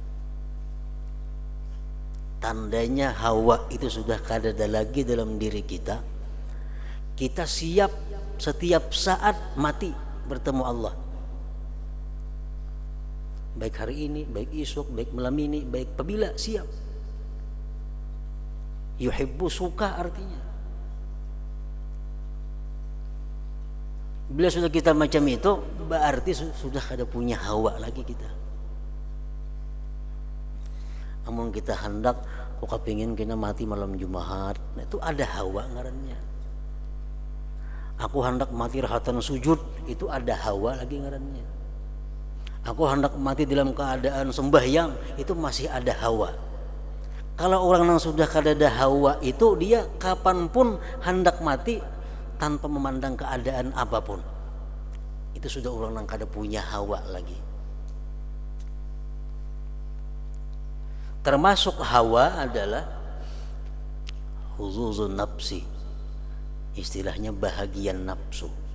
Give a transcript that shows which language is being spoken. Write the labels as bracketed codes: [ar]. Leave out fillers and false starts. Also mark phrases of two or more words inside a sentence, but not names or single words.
[id] Tandanya hawa itu sudah kada ada lagi dalam diri kita. Kita siap setiap saat mati bertemu Allah. Baik hari ini, baik esok, baik malam ini, baik apabila siap. Yuhibbu, suka artinya. Bila sudah kita macam itu, berarti sudah kada punya hawa lagi kita. Namun kita hendak, kok kepingin kena mati malam Jumat, nah itu ada hawa ngarannya. Aku hendak mati rahatan sujud, itu ada hawa lagi ngarannya. Aku hendak mati dalam keadaan sembahyang, itu masih ada hawa. Kalau orang yang sudah kada ada hawa itu, dia kapanpun hendak mati tanpa memandang keadaan apapun. Itu sudah orang yang kada punya hawa lagi. Termasuk hawa adalah [ar] huzuzun nafsi, [id] istilahnya bahagian nafsu.